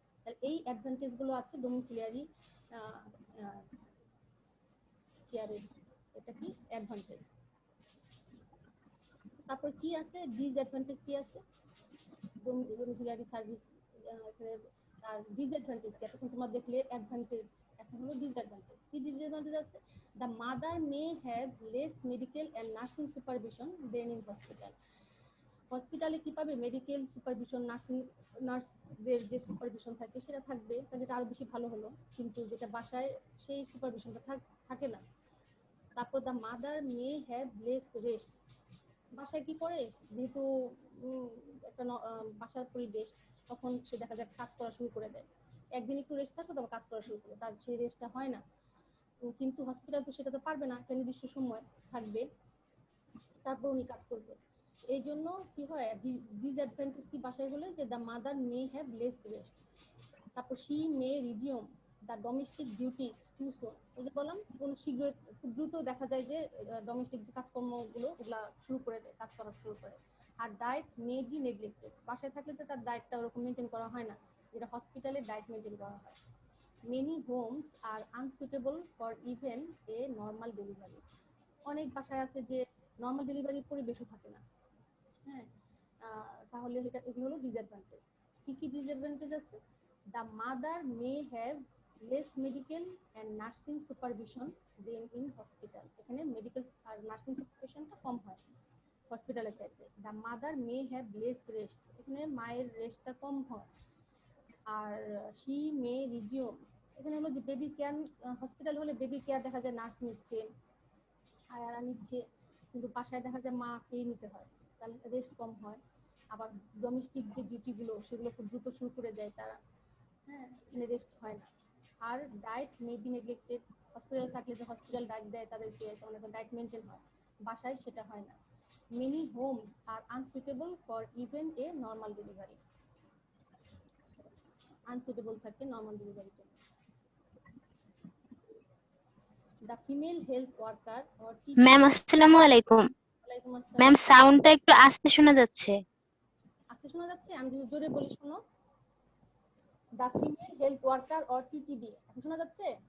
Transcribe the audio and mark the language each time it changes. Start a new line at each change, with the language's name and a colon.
Bangla: তাহলে এই অ্যাডভান্টেজ গুলো আছে ডোমিসিলিয়ারি কেয়ারের, এটা কি অ্যাডভান্টেজ। তারপর কি আছে ডিসঅ্যাডভান্টেজ, কি আছে ডোমিসিলিয়ারি সার্ভিস আর ডিসঅ্যাডভান্টেজ কি? এখন তোমরা দেখলে অ্যাডভান্টেজ, এখন হলো ডিসঅ্যাডভান্টেজ। কি ডিসঅ্যাডভান্টেজ আছে?
English: The mother may have less medical and nursing supervision than in hospital.
Bangla: হসপিটালে কি পাবে? মেডিকেল সুপারভিশন, নার্সদের যে সুপারভিশন থাকে সেটা থাকবে, তাহলে এটা আরো বেশি ভালো হলো, কিন্তু যেটা বাসায় সেই সুপারভিশনটা থাকে না। তারপর
English: the mother may have less rest,
Bangla: বাসায় কি করে, যেহেতু একটা বাসার পরিবেশ, তখন সে দেখা যায় কাজ করা শুরু করে দেয়, একদিন একটু রেস্ট থাকলো তারপর কাজ করা শুরু করলো, তার সেই রেস্টটা হয় না। কিন্তু হসপিটাল তো সেটা তো পারবে না, একটা নির্দিষ্ট সময় থাকবে, তারপর উনি কাজ করবে। এই জন্য কি হয়, ডিসঅ্যাডভান্টেজ কি বাসায় হলে, যে
English: The mother may have less rest.
Bangla: তারপর
English: she may resume the domestic duties too soon,
Bangla: ওই যে বললাম কোন শীঘ্রই, খুব দ্রুত দেখা যায় যে ডোমেস্টিক যে কাজকর্মগুলো ওগুলা শুরু করে দেয়, কাজ করা শুরু করে। আর
English: diet may be neglected,
Bangla: বাসায় থাকলে তো তার ডায়েটটা ওরকম মেনটেন করা হয় না, যেটা হসপিটালে ডায়েট মেনটেন করা হয়।
English: Many homes are unsuitable for even a normal delivery.
Bangla: অনেক বাসায় আছে যে নর্মাল ডেলিভারির পরিবেশও থাকে না। হ্যাঁ, তাহলে এগুলো হলো ডিসঅ্যাডভান্টেজ। কি কি ডিসঅ্যাডভান্টেজ আছে?
English: the mother may have less medical and nursing supervision than in hospital,
Bangla: এখানে মেডিকেল আর নার্সিং সুপারভিশনটা কম হয় হসপিটালের চাইতে।
English: the mother may have less rest,
Bangla: এখানে মায়ের রেস্টটা কম হয়। আর
English: she may resume,
Bangla: এখানে হলো যে বেবি কেয়ার, হসপিটাল হলে বেবি কেয়ার দেখা যায় নার্স নিচ্ছে, আয়ারা নিচ্ছে, কিন্তু বাসায় দেখা যায় মাকেই নিতে হয়, তাহলে রেস্ট কম হয়। আবার ডোমেস্টিক যে ডিউটিগুলো সেগুলো খুব দ্রুত শুরু করে দেয় তারা, হ্যাঁ, এখানে রেস্ট হয় না। আর
English: diet may be neglected,
Bangla: hospital থাকলে যে হসপিটাল ডায়েট দেয় তাদেরকে, অনেক ডায়েট মেনটেন হয়, বাসায় সেটা হয় না।
English: many homes are unsuitable for even a normal delivery,
Bangla: unsuitable থাকে নর্মাল ডেলিভারির জন্য।
English: The female health worker or TTD,
Bangla: ma'am আসসালামু আলাইকুম। ওয়ালাইকুম আসসালাম। ম্যাম সাউন্ডটা একটু আস্তে শোনা যাচ্ছে। আস্তে শোনা যাচ্ছে? আমি যদি জোরে বলি শোনো।
English: The female health worker or TTD,
Bangla: এখন শোনা যাচ্ছে?